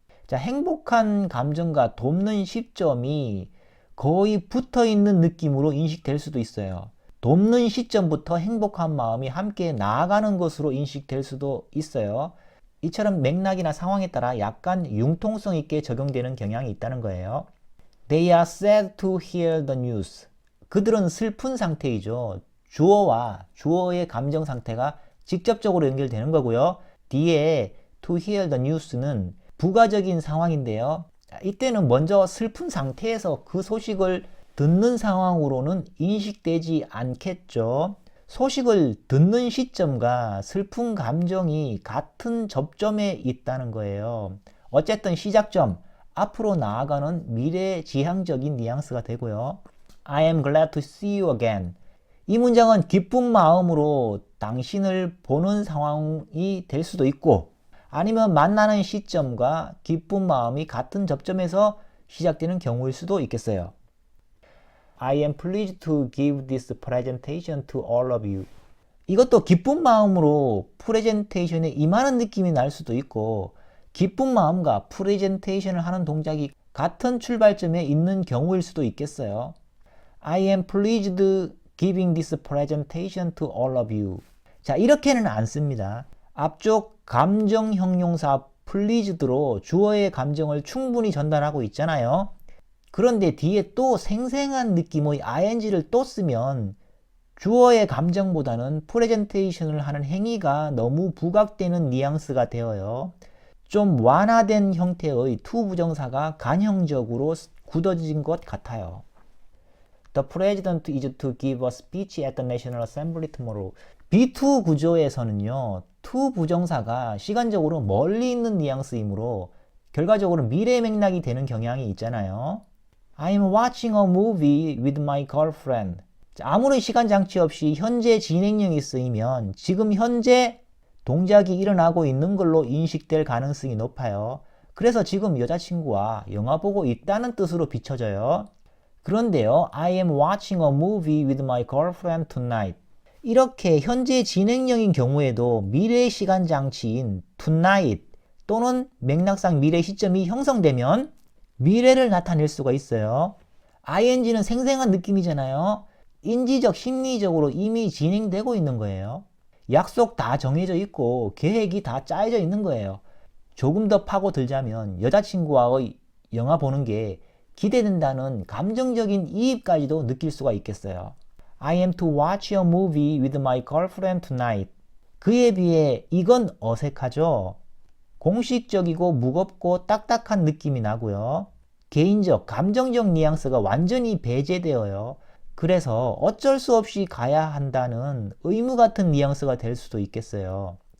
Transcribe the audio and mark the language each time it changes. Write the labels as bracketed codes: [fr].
[ko] 자, 행복한 감정과 돕는 시점이 거의 붙어 있는 느낌으로 인식될 수도 있어요. 돕는 시점부터 행복한 마음이 함께 나아가는 것으로 인식될 수도 있어요. 이처럼 맥락이나 상황에 따라 약간 융통성 있게 적용되는 경향이 있다는 거예요. [en] They are sad to hear the news. [ko] 그들은 슬픈 상태이죠. 주어와 주어의 감정 상태가 직접적으로 연결되는 거고요. 뒤에 [en] to hear the news [ko] 는 부가적인 상황인데요. 이때는 먼저 슬픈 상태에서 그 소식을 듣는 상황으로는 인식되지 않겠죠. 소식을 듣는 시점과 슬픈 감정이 같은 접점에 있다는 거예요. 어쨌든 시작점, 앞으로 나아가는 미래지향적인 뉘앙스가 되고요. [en] I am glad to see you again. [ko] 이 문장은 기쁜 마음으로 당신을 보는 상황이 될 수도 있고 아니면 만나는 시점과 기쁜 마음이 같은 접점에서 시작되는 경우일 수도 있겠어요. [en] I am pleased to give this presentation to all of you. [ko] 이것도 기쁜 마음으로 프레젠테이션에 임하는 느낌이 날 수도 있고 기쁜 마음과 프레젠테이션을 하는 동작이 같은 출발점에 있는 경우일 수도 있겠어요. [en] I am pleased giving this presentation to all of you. [ko] 자, 이렇게는 안 씁니다. 앞쪽 감정 형용사 pleased로 주어의 감정을 충분히 전달하고 있잖아요. 그런데 뒤에 또 생생한 느낌의 ing를 또 쓰면 주어의 감정보다는 프레젠테이션을 하는 행위가 너무 부각되는 뉘앙스가 되어요. 좀 완화된 형태의 to 부정사가 간형적으로 굳어진 것 같아요. [en] The president is to give a speech at the National Assembly tomorrow. [ko] B2 구조에서는요, to 부정사가 시간적으로 멀리 있는 뉘앙스이므로 결과적으로 미래 맥락이 되는 경향이 있잖아요. [en] I'm watching a movie with my girlfriend. [ko] 아무런 시간 장치 없이 현재 진행형이 쓰이면 지금 현재 동작이 일어나고 있는 걸로 인식될 가능성이 높아요. 그래서 지금 여자친구와 영화 보고 있다는 뜻으로 비춰져요. [en] 그런데요, I am watching a movie with my girlfriend tonight. [ko] 이렇게 현재 진행형인 경우에도 미래 시간 장치인 tonight 또는 맥락상 미래 시점이 형성되면 미래를 나타낼 수가 있어요. ing는 생생한 느낌이잖아요. 인지적, 심리적으로 이미 진행되고 있는 거예요. 약속 다 정해져 있고 계획이 다 짜여져 있는 거예요. 조금 더 파고들자면 여자친구와의 영화 보는 게 기대된다는 감정적인 이입까지도 느낄 수가 있겠어요. [en] I am to watch a movie with my girlfriend tonight. [ko] 그에 비해 이건 어색하죠? 공식적이고 무겁고 딱딱한 느낌이 나고요. 개인적, 감정적 뉘앙스가 완전히 배제되어요. 그래서 어쩔 수 없이 가야 한다는 의무 같은 뉘앙스가 될 수도 있겠어요.